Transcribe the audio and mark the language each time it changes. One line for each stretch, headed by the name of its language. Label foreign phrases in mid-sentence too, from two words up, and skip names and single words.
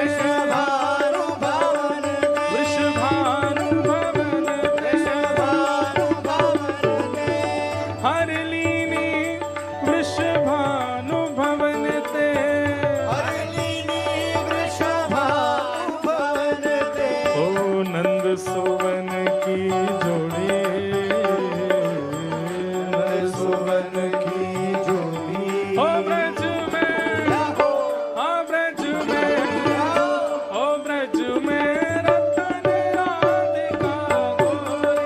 Braj: वृषभानुभवन ते, वृषभानु भवन ते, वृषभानुभवन ते, हरिलीनी वृषभानु भवन ते, हरिलीनी वृषभानुभवन ते, ओ नंद सुवन की जोड़ी, नंद सुवन की जोड़ी, ओ ब्रज में,
Hindi: क्या हो
Braj: ओ ब्रज में, ओ ब्रज में रतन राधिका गोरी,